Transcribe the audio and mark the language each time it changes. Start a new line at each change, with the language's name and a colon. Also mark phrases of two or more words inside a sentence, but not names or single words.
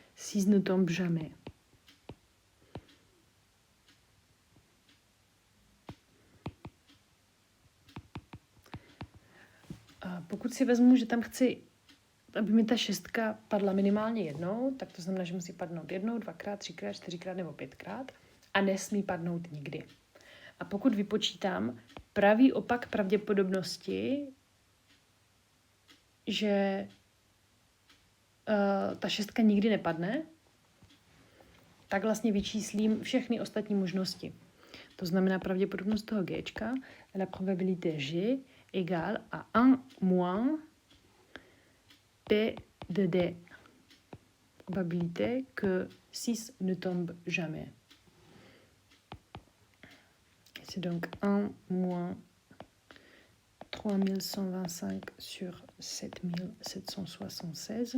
French: 6 ne tombe jamais.
Czech: Pokud si vezmu, že tam chci, aby mi ta 6 padla minimálně jednou, tak to znamená, že musí padnout jednou, 2x, 3x, 4x nebo 5x a nesmí padnout nikdy. A pokud vypočítám pravý opak pravděpodobnosti, že ta 6 nikdy nepadne, tak vlastně vyčíslím všechny ostatní možnosti. To znamená pravděpodobnost toho Gčka,
French: la probabilité G égale à 1 moins P de D. Probabilité que 6 ne tombe jamais. C'est donc 1 moins 3125 sur 7776.